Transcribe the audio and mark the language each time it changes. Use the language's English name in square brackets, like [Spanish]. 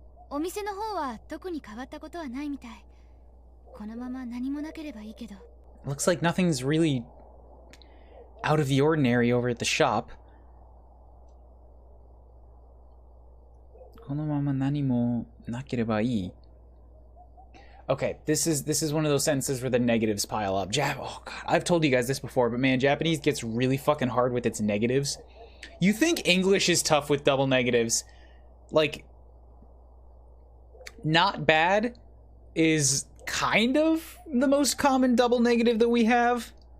[Japanese] お店の方は特に変わったことはないみたい。このまま何もなければいいけど。 [English] Looks like nothing's really out of the ordinary over at the shop. [Japanese] このまま何もなければいい. [English] Okay, this is one of those sentences where the negatives pile up. Oh god, I've told you guys this before, but man, Japanese gets really fucking hard with its negatives. You think English is tough with double negatives? Like, not bad is kind of the most common double negative that we have.